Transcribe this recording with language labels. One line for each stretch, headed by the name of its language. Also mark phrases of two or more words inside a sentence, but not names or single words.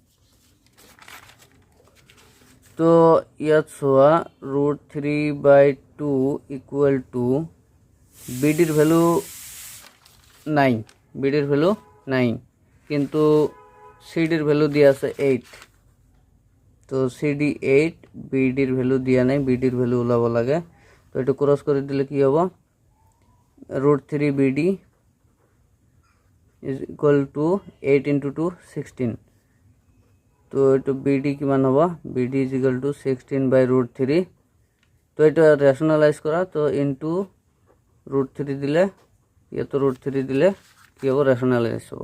Assamese: তো ইয়াত চোৱা, √3/2
English: equal to
Assamese: BDৰ ভ্যালু 9, কিন্তু CDৰ ভ্যালু দিয়া আছে 8। তো CD 8, BDৰ ভ্যালু দিয়া নাই, BDৰ ভ্যালু ওলাব লাগে। তো এইটো ক্রস করে দিলে কি হব, √3 BD
English: is equal to 8 into 2
Assamese: 16। তো এইটো BD কিমান হব, BD
English: is equal to
Assamese: 16/√3। তো এটা রেশনালাইজ করা, তো ইন্টু √3 দিলে, ইয়াতো √3 দিলে কি হব, রেশনালাইজ হব।